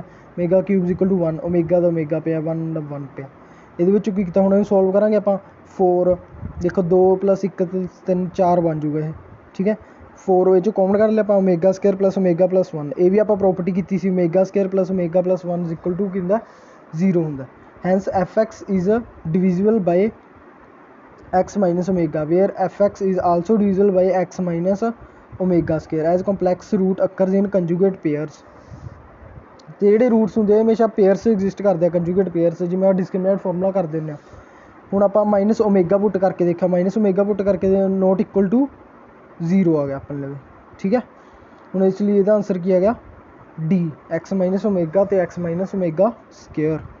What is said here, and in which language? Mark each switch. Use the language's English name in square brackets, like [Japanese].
[English] omega cube is equal to 1 omega [Punjabi] ਦਾ omega ਪਿਆ 1 ਦਾ 1 ਪਿਆ। ਇਹਦੇ ਵਿੱਚੋਂ ਕੀ ਕੀਤਾ, ਹੁਣ ਇਹਨੂੰ ਸੋਲਵ ਕਰਾਂਗੇ ਆਪਾਂ। 4 ਦੇਖੋ 2 + 1 3 4 ਬਣ ਜੂਗਾ ਇਹ, ਠੀਕ ਹੈ। 4 ਇਹ 'ਚੋਂ ਕਾਮਨ ਕਰ ਲਿਆ ਆਪਾਂ, omega square plus omega plus 1। ਇਹ ਵੀ ਆਪਾਂ ਪ੍ਰੋਪਰਟੀ ਕੀਤੀ ਸੀ, omega square plus omega plus 1 [English] is equal to [Punjabi] ਕੀ ਹੁੰਦਾ 0 ਹੁੰਦਾ। [English] Hence fx is divisible by x minus omega where fx is also divisible by x minus omega square as complex root occurs in conjugate pairs। [Punjabi] ਤੇ ਜਿਹੜੇ roots ਹੁੰਦੇ ਆ ਹਮੇਸ਼ਾ pairs exist ਕਰਦੇ ਆ, conjugate pairs, ਜਿਵੇਂ ਆਪਾਂ ਡਿਸਕ੍ਰਿਮੀਨੈਂਟ ਫਾਰਮੂਲਾ ਕਰ ਦਿੰਦੇ ਹਾਂ। ਹੁਣ ਆਪਾਂ ਮਾਈਨਸ ਓਮੇਗਾ ਪੁੱਟ ਕਰਕੇ ਦੇਖਿਆ, ਮਾਈਨਸ ਓਮੇਗਾ ਪੁੱਟ ਕਰਕੇ [English] not equal to 0 [Punjabi] ਆ ਗਿਆ ਆਪਣੇ ਲਈ, ਠੀਕ ਹੈ। ਹੁਣ ਇਸ ਲਈ ਇਹਦਾ ਆਨਸਰ ਕੀ ਆ ਗਿਆ ਡੀ, [English] X minus omega ਅਤੇ x minus omega square.